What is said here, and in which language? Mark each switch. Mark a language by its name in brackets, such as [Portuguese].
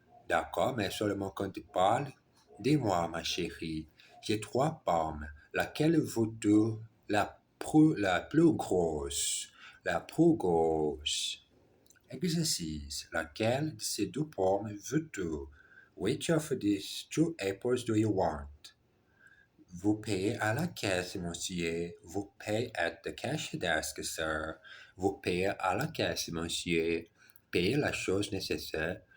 [French] D'accord, mais seulement quand tu parles. Dis-moi, ma chérie, j'ai trois pommes. Laquelle veux-tu? La plus grosse. La plus grosse. Exercice. Laquelle de ces deux pommes veux-tu? [English] Which of these two apples do you want? [French] Vous payez à la caisse, monsieur. Vous payez [English] at the cash desk, sir. [French] Vous payez à la caisse, monsieur. Payez la chose nécessaire.